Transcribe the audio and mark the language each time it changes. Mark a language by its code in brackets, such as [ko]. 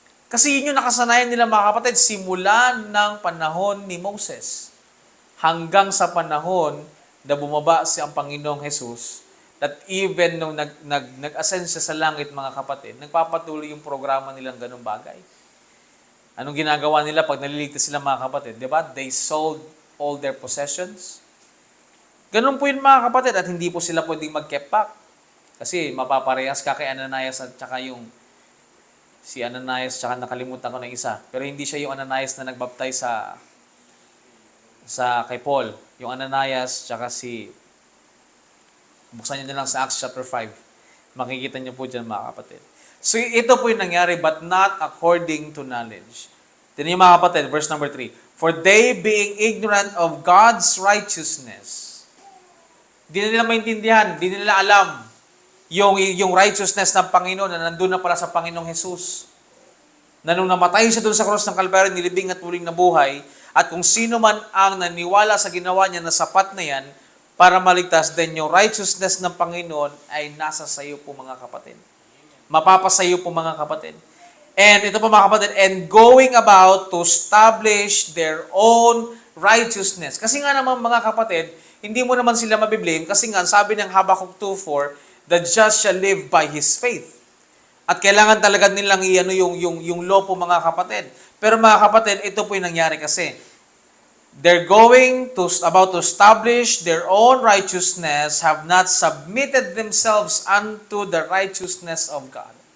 [tl] Kasi yun yung nakasanayan nila mga kapatid, simula ng panahon ni Moses hanggang sa panahon na bumaba si ang Panginoong Jesus, that even nung nag-ascend siya sa langit mga kapatid, nagpapatuloy yung programa nilang ganung bagay. Anong ginagawa nila pag naliligtas sila mga kapatid? Diba? [en] They sold all their possessions. [tl] Ganun po yun mga kapatid at hindi po sila pwedeng mag-keep back. Kasi mapaparehas ka kay Ananias at saka yung si Ananias, tsaka nakalimutan ko na isa. Pero hindi siya yung Ananias na nagbaptize sa kay Paul. Yung Ananias, tsaka buksan niyo na lang sa Acts chapter 5. Makikita niyo po dyan mga kapatid. [en] So [tl] ito po yung nangyari, [en] but not according to knowledge. [tl] Tignan niyo mga kapatid, [en] verse number 3. For they being ignorant of God's righteousness. [tl] Di na nila maintindihan, di nila alam yung righteousness ng Panginoon na nandun na pala sa Panginoong Jesus. Na nung namatay siya doon sa cross ng Kalbaryo, nilibing at muling nabuhay, at kung sino man ang naniwala sa ginawa niya na sapat na yan para maligtas, then yung righteousness ng Panginoon ay nasa sayo po mga kapatid. Mapapasayo po mga kapatid. [en] And [tl] ito po mga kapatid, [en] and going about to establish their own righteousness. [tl] Kasi nga naman mga kapatid, hindi mo naman sila mabiblame kasi nga sabi ng Habakkuk 2:4, [en] the just shall live by his faith. [tl] At kailangan talaga nilang yung law po mga kapatid. Pero mga kapatid, ito po yung nangyari kasi. [en] They're about to establish their own righteousness, have not submitted themselves unto the righteousness of God.